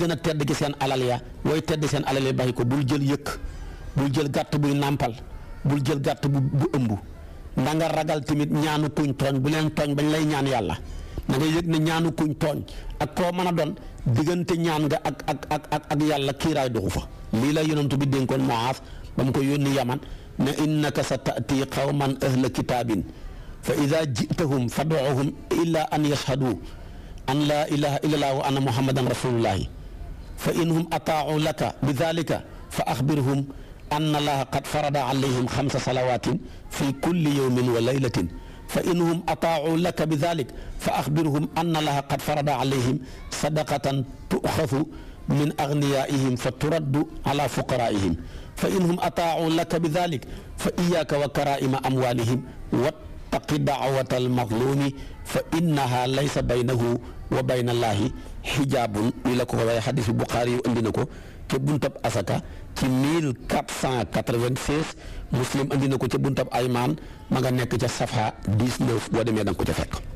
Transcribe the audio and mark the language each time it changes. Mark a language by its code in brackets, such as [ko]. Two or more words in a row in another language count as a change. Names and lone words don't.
[wo] a tedd gi seen alal ya wooy tedd seen alal ya bàyyi ko bul jël yëkk bul jël gàtt buy nàmpal bul jël gàtt bu ëmb na nga ragal tamit ñaanu kuñ tooñ bu leen tooñ bañ lay ñaan yàlla na nga yëg ne ñaanu kuñ tooñ ak koo mën a doon diggante ñaan nga ak yàlla kiiraay doxu fa lii la yonent bi dénkoon Muaaz ba mu ko yónni Yaman ne [ar] إنك ستأتي قوما أهل كتاب فإذا جئتهم فادعهم إلى أن يشهدوا أن لا إله إلا الله وأن محمدا رسول الله فإن هم أطاعوا لك بذلك فأخبرهم أن الله قد فرض عليهم خمس صلوات في كل يوم وليلة فإن هم أطاعوا لك بذلك فأخبرهم أن الله قد فرض عليهم صدقة تؤخذ من أغنيائهم فترد على فقرائهم فإن هم أطاعوا لك بذلك فإياك وكرائم أموالهم واتق دعوة المظلوم فإنها ليس بينه وبين الله حجاب [wo] wi la ko waaye xadis Buxaari yu andi na ko ca buntab asaka ci 1496 Muslim andi na ko ca buntab aymaan ma nga nekk ca safa 19 boo demee da nga ko ca fekk.